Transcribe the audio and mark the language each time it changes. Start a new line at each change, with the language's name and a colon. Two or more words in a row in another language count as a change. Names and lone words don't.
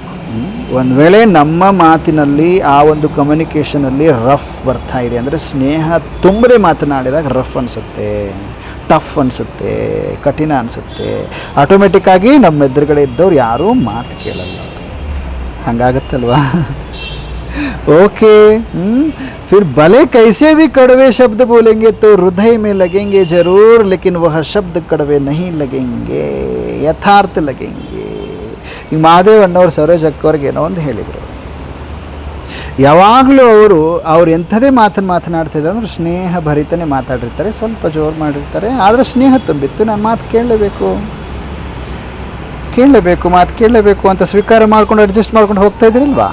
Kannada: ಒಂದು ವೇಳೆ ನಮ್ಮ ಮಾತಿನಲ್ಲಿ ಆ ಒಂದು ಕಮ್ಯುನಿಕೇಷನಲ್ಲಿ ರಫ್ ಬರ್ತಾ ಇದೆ ಅಂದರೆ, ಸ್ನೇಹ ತುಂಬದೆ ಮಾತನಾಡಿದಾಗ ರಫ್ ಅನಿಸುತ್ತೆ, ಟಫ್ ಅನಿಸುತ್ತೆ, ಕಠಿಣ ಅನಿಸುತ್ತೆ, ಆಟೋಮೆಟಿಕ್ಕಾಗಿ ನಮ್ಮ ಎದುರುಗಡೆ ಇದ್ದವ್ರು ಯಾರೂ ಮಾತು ಕೇಳಲ್ಲ. ಹಂಗಾಗತ್ತಲ್ವಾ?
Hindi: ओके फिर भले कैसे भी कड़वे शब्द बोलेंगे तो हृदय में लगेंगे जरूर, लेकिन वह शब्द कड़वे नहीं लगेंगे, यथार्थ लगेंगे.
Kannada: ಈ ಮಹಾದೇವ್ ಅಣ್ಣವ್ರು ಸರೋಜ್ ಅಕ್ಕವ್ರಿಗೆ ಏನೋ ಒಂದು ಹೇಳಿದರು. ಯಾವಾಗಲೂ ಅವ್ರು ಎಂಥದೇ ಮಾತನಾಡ್ತಿದ್ದಾರೆ ಅಂದ್ರೆ ಸ್ನೇಹ ಭರಿತನೇ ಮಾತಾಡಿರ್ತಾರೆ, ಸ್ವಲ್ಪ ಜೋರು ಮಾಡಿರ್ತಾರೆ, ಆದರೆ ಸ್ನೇಹ ತುಂಬಿತ್ತು. ನಾನು ಮಾತು ಕೇಳಲೇಬೇಕು, ಮಾತು ಕೇಳಲೇಬೇಕು ಅಂತ ಸ್ವೀಕಾರ ಮಾಡ್ಕೊಂಡು ಅಡ್ಜಸ್ಟ್ ಮಾಡ್ಕೊಂಡು ಹೋಗ್ತಾ ಇದ್ರಿಲ್ವಾ?